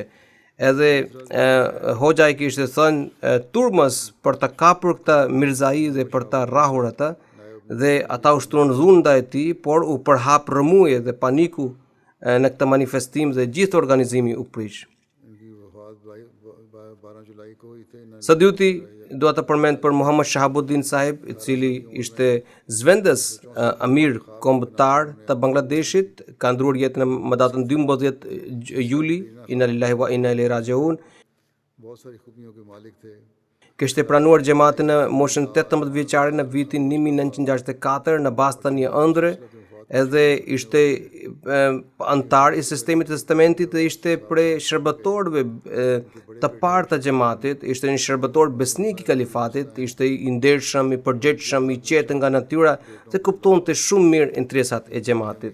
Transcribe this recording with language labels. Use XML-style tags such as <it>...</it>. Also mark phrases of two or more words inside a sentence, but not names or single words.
<sq>Edhe hoxha i kishte thënë turmës për të kapur këtë Mirzai dhe për të rrahur atë dhe ata u shtruan dhunë ndaj tij, por u përhap rrëmuje dhe paniku në këtë manifestim dhe gjithë organizimi u prish. Së dyti dua të përmend për Muhammad Shahabuddin sahib, i cili ishte zvendes amir kombëtar të Bangladeshit, ka ndruar jetën më datën 12 juli.</sq> <ar>إنا لله وإنا إليه راجعون.</ar> <sq>Kishte pranuar xhamatin në moshën 18 vjeçare në vitin 1964 në bazë të një ëndre, edhe ishte antar i sistemit të testamentit dhe ishte prej shërbëtorëve të parë të xhamatit, ishte një shërbëtor besnik i kalifatit, ishte i ndershëm, i përgjegjshëm, i qetë nga natyra dhe kuptonte shumë mirë interesat e xhamatit.</sq>